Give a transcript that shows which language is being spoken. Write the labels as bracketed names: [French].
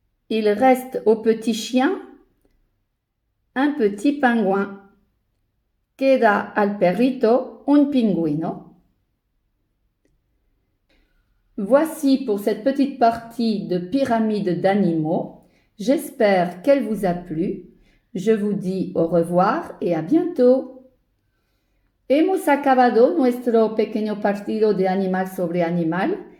[French] Il reste au petit chien un petit pingouin. [Spanish] Queda al perrito un pingüino. [French] Voici pour cette petite partie de pyramide d'animaux. J'espère qu'elle vous a plu. Je vous dis au revoir et à bientôt. [Spanish] Hemos acabado nuestro pequeño partido de animal sobre animal.